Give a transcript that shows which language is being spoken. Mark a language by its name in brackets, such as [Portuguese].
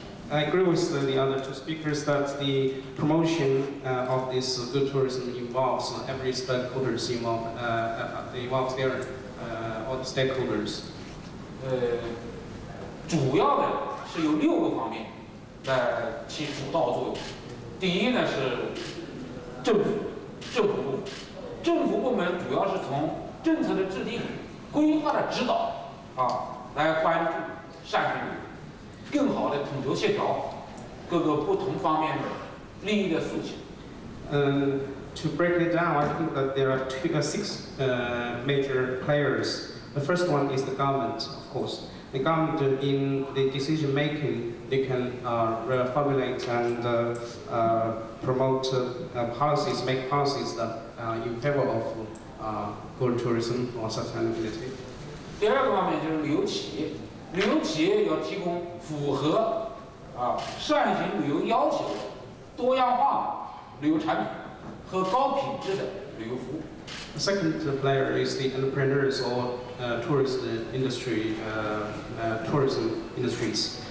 [English] I agree with the other two speakers that the promotion of this good tourism involves every stakeholders involved, involves their all the stakeholders. [Chinese] 主要的是有6个方面来起主导作用。第一呢是政府部门主要是从政策的制定、规划的指导来关注善行旅游，更好的统筹协调各个不同方面的利益的诉求。 [English] To break it down, I think that there are 6 major players. The first one is the government, of course. The government, in the decision making, they can formulate and promote policies, make policies that in favor of good tourism or sustainability. [Chinese] 第二个方面就是旅游企业，旅游企业要提供符合善行旅游要求的多样化旅游产品和高品质的旅游服务。 [English] The second player is the entrepreneurs or tourist industry, tourism industries.